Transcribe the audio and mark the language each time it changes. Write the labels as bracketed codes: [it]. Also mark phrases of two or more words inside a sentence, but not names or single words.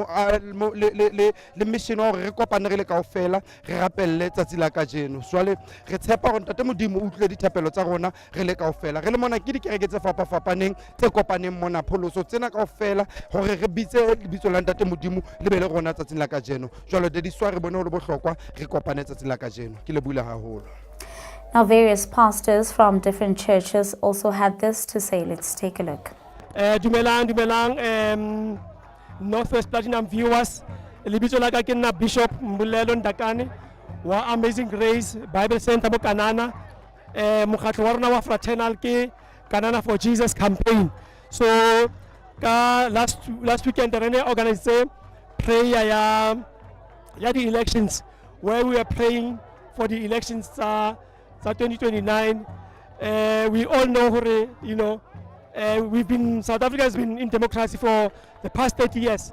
[st] le mission o re kopane re le kaofela re rapelle tsatsi la kajeno jwale re tshepa gore ntate modimo o utlwe dithapelo tsa rona re le kaofela re le mona ke dikereke tse fapafapaneng tse kopaneng mona pholoso tsena kaofela gore re bitse lebitso la ntate modimo le be le rona tsatsing la kajeno jwale de diswa re bone ho le bohlokwa re kopane tsatsing la kajeno ke le buile haholo. [en] Now, various pastors from different churches also had this to say. Let's take a look. Dumelang, Northwest Platinum viewers. [tn] Libito la ka ke nna Bishop Mbulelo Ndakane wa Amazing Grace Bible Center mo Kanana. Mokgatlo wa rona wa fraternal ke Kanana for Jesus campaign. [en] So last weekend re organize prayer ya the elections where we are praying for the elections 2029. We all know, you know, South Africa has been in democracy for the past 30 years.